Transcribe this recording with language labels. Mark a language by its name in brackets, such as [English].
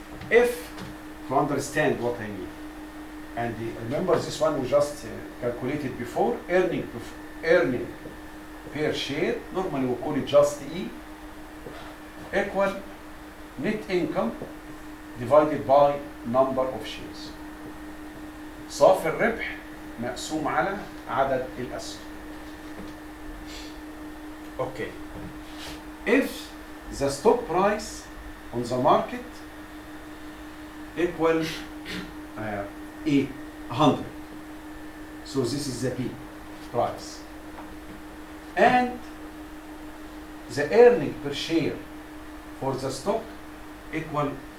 [English] If to understand what I mean, and remember this one we just calculated before, earning per share, normally we call it just E, equal net income divided by number of shares. [Arabic] صافي الربح مقسوم على عدد الأسهم. [English] Okay. If the stock price on the market equal 800, so this is the P price, and the earning per share for the stock equal